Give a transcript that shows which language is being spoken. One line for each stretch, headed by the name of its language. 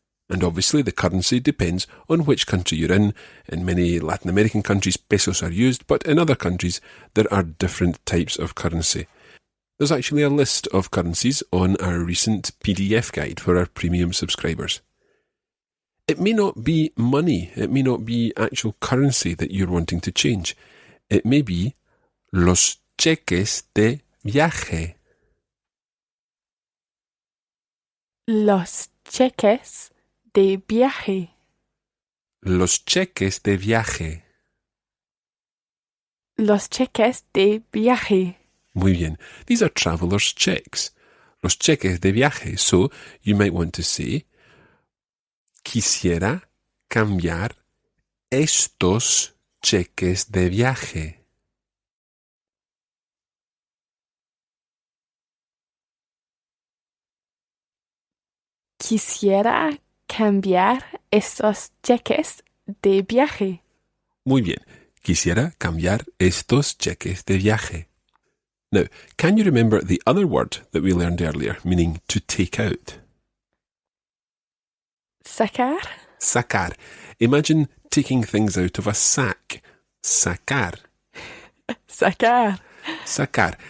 English: And obviously the currency depends on which country you're in. In many Latin American countries, pesos are used, but in other countries, there are different types of currency. There's actually a list of currencies on our recent PDF guide for our premium subscribers. It may not be money, it may not be actual currency that you're wanting to change. It may be
Spanish: los cheques de viaje. Los cheques de viaje. Los cheques de viaje. Los cheques de viaje. Muy bien.
English: These are traveller's checks.
Spanish: Los cheques de viaje.
English: So you might want to say,
Spanish: quisiera cambiar estos cheques de viaje. Quisiera cambiar estos cheques de viaje. Muy bien. Quisiera cambiar estos cheques de viaje.
English: Now, can you remember the other word that we learned earlier, meaning to take out?
Spanish: Sacar. Sacar.
English: Imagine taking things out of a sack.
Spanish: Sacar. Sacar. Sacar.